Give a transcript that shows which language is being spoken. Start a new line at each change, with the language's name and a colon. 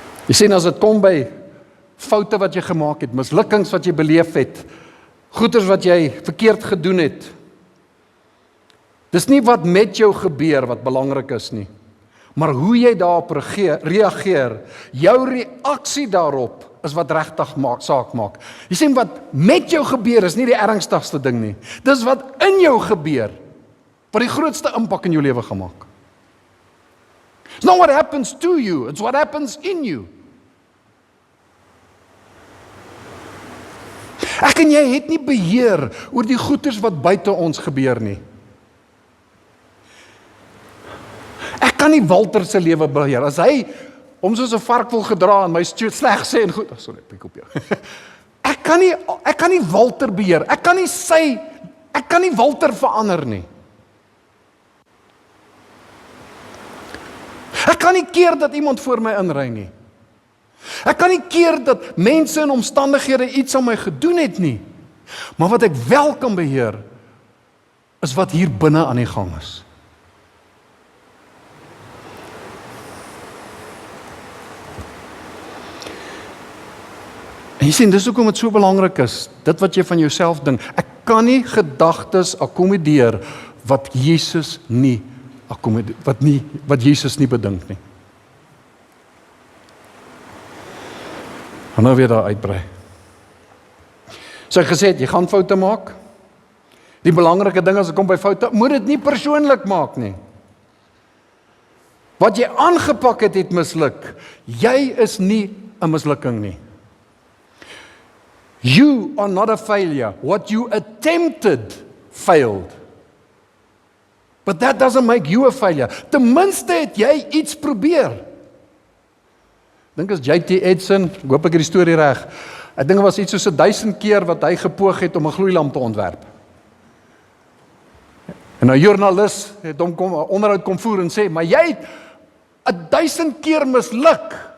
Afrikaans: Jy sien, as dit kom by foute wat jy gemaak het, mislukkings wat jy beleef het, goeders wat jy verkeerd gedoen het, dis nie wat met jou gebeur wat belangrik is nie, maar hoe jy daarop reageer, jou reaksie daarop is wat regtig saak maak. Jy sien, wat met jou gebeur is nie die ernstigste ding nie. Dis wat in jou gebeur, wat die grootste impak in jou lewe gaan maak.
English: It's not what happens to you, it's what happens in you.
Afrikaans: Ek en jy het nie beheer oor die goeders wat buite ons gebeur nie. Ek kan nie Walter se lewe beheer. As hy hom soos 'n vark wil gedra en my sleg sê en goed, sorry, ek op jou. Ek kan nie Walter beheer. Ek kan nie Walter verander nie. Ek kan nie keer dat iemand voor my inry nie. Ek kan nie keer dat mense en omstandighede iets aan my gedoen het nie. Maar wat ek wel kan beheer, is wat hier binne aan die gang is. En jy sien, dis hoekom dit so belangrik is, dit wat jy van jouself dink. Ek kan nie gedagtes akkommodeer wat Jesus nie akkommodeer, wat Jesus nie bedink nie. En nou weer daar uitbrei. So ek gesê het, jy gaan foute maak. Die belangrike ding as ek kom by foute, moet dit nie persoonlik maak nie. Wat jy aangepak het, het misluk. Jy is nie 'n mislukking nie.
English: You are not a failure. What you attempted failed. But that doesn't make you a failure.
Afrikaans: Ten minste het jy iets probeer. Dink as J.T. Edison, ek hoop ek het die storie reg, ek dink dit was iets soos 1000 keer wat hy gepoog het om 'n gloeilamp te ontwerp. En 'n joernalis het hom onderhoud kom voer en sê, maar jy het 1000 keer misluk.